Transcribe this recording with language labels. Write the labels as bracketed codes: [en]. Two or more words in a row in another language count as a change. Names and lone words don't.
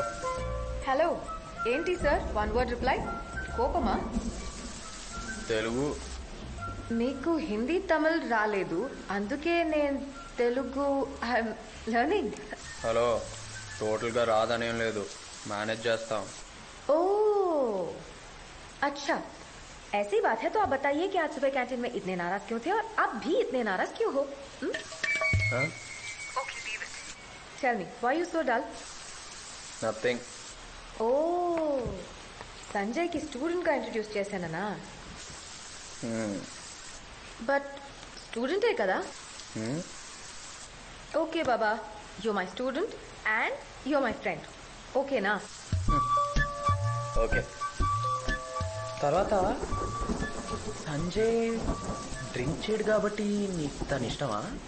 [te] హలో, ఏంటి సార్ 1 word రిప్లై? కోపమా? తెలుగు. మీకు హిందీ తమిళ్ రాలేదు, అందుకే నేను తెలుగు [en] I'm learning. [te] హలో, టోటల్గా రాదనేం లేదు, మేనేజ్ చేస్తాం. [hi] ओह अच्छा, ऐसी बात है तो आप बताइए कि आज सुबह कैंटीन में इतने नाराज क्यों थे और आप भी इतने नाराज क्यों हो? [en] Tell me, why you so dull? [te] నథింగ్. [hi] ओह, संजय की स्टूडेंट का इंट्रोड्यूस చేశానా? [te] బట్ స్టూడెంట్ ఏ కదా? ఓకే బాబా, [en] you my student and you my friend, [te] ఓకేనా? ఓకే. తర్వాత సంజయ్ డ్రింక్ చేయడు కాబట్టి నీకు తను ఇష్టమా?